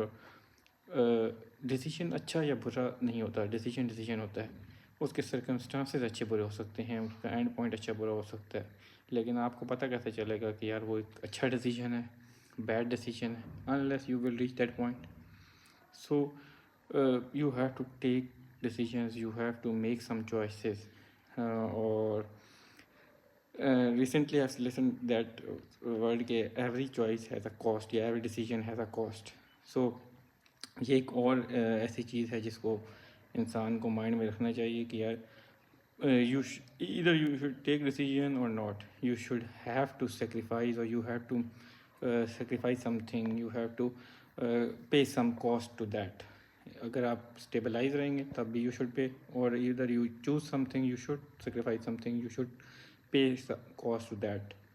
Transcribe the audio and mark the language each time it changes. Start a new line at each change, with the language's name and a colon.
Urdu: اور ڈیسیجن اچھا یا برا نہیں ہوتا, ڈیسیجن ہوتا ہے. اس کے سرکمسٹانسز اچھے برے ہو سکتے ہیں, اس کا اینڈ پوائنٹ اچھا برا ہو سکتا ہے, لیکن آپ کو پتہ کیسے چلے گا کہ یار وہ ایک اچھا ڈیسیجن ہے بیڈ ڈیسیجن ہے,
English: unless you will reach that point. So you have to take decisions, you have to make some choices. Or recently I've listened that word کہ every choice has a cost یا every decision has a cost.
Urdu: So یہ ایک اور ایسی چیز ہے جس کو انسان کو مائنڈ میں رکھنا چاہیے کہ یار
English: either you should take decision or not. You should have to sacrifice, or you have to sacrifice something. You have to pay some cost to that.
Urdu: اگر آپ اسٹیبلائز رہیں گے تب بھی
English: You should pay, اور ادھر you choose something you should sacrifice something, you should pay cost to that.